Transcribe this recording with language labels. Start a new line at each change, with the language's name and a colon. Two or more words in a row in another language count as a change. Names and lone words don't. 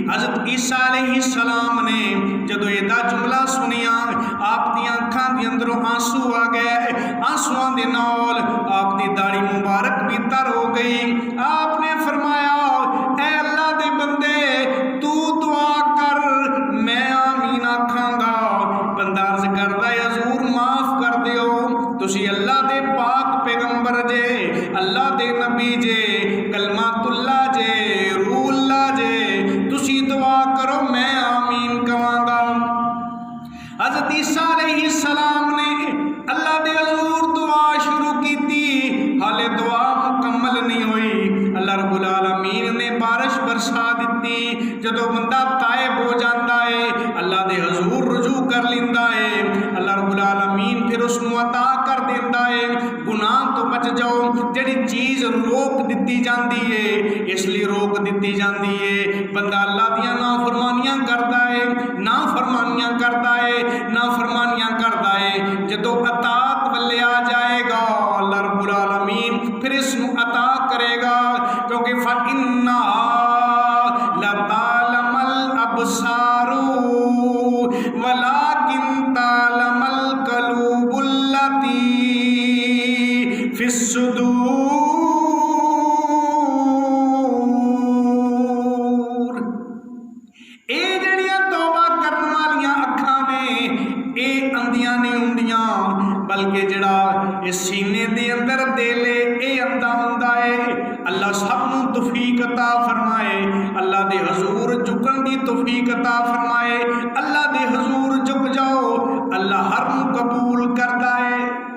Punjabi: حضرت عیسیٰ علیہ السلام نے جدو یہ دا جملہ سنیا، آپ دی اکھاں دی اندروں آنسو آ گئے، آنسواں دے نال آپ دی داڑھی مبارک بھی تر ہو گئی۔ آپ نے فرمایا اے اللہ دے بندے تو دعا کر میں آمین آکھاں گا۔ بندہ عرض کردا ہے حضور معاف کر دیو، تسی اللہ دے پاک پیغمبر جے، اللہ دے نبی جے، کلمات اللہ جے، روح اللہ جے، تسی دعا کرو میں آمین کہاں گا۔ حضرت عیسیٰ علیہ السلام نے اللہ دے حضور دعا شروع کی تھی، حالے دعا مکمل نہیں ہوئی، اللہ رب العالمین نے بارش برسا دیتی۔ جدو بندہ تائب ہو جاتا ہے، اللہ دے حضور رجوع کر لیندا ہے، اللہ رب العالمین پھر اس نو عطا کر دیندا ہے۔ گناہ تو بچ جاؤ، جڑی چیز روک دتی جاندی ہے اس لیے روک دتی جاندی ہے، بندہ اللہ دیاں نافرمانیاں کردا ہے، نافرمانیاں کردا ہے، نافرمانیاں کردا ہے، جدو اطاعت والے آ جائے گا اللہ رب العالمین پھر اس نو عطا کرے گا، کیونکہ
Arabic: فَإِنَّهَا لَتَعْلَمُ الْأَبْصَارُ وَلَكِنْ تَعْلَمُ الْقُلُوبُ الَّتِي فِي الصُّدُورِ۔
Punjabi: اے جڑیاں توبہ کرن والیاں اکھاں نے، اے اندیاں نہیں ہوندیاں، بلکہ جڑا اس سینے دے اندر دل ہے اے اندھا ہوندا ہے۔ اللہ سب نو توفیق عطا فرمائے، اللہ دے حضور جھکن دی توفیق عطا فرمائے، اللہ دے حضور جھک جاؤ، اللہ ہر نو قبول کردا ہے۔